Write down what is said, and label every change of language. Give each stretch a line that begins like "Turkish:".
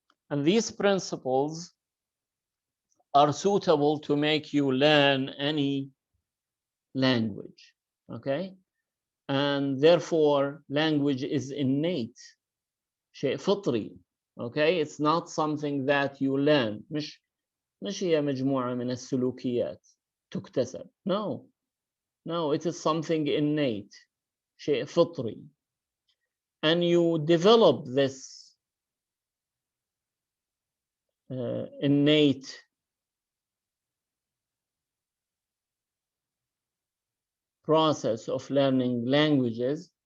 English: And these principles are suitable to make you learn any language, okay? And therefore, language is innate,
Arabic: شيء فطري,
English: okay? It's not something that you learn.
Arabic: مش هي مجموعة من السلوكيات تكتسب.
English: No, it is something innate,
Arabic: شيء فطري.
English: And you develop this innate process of learning languages.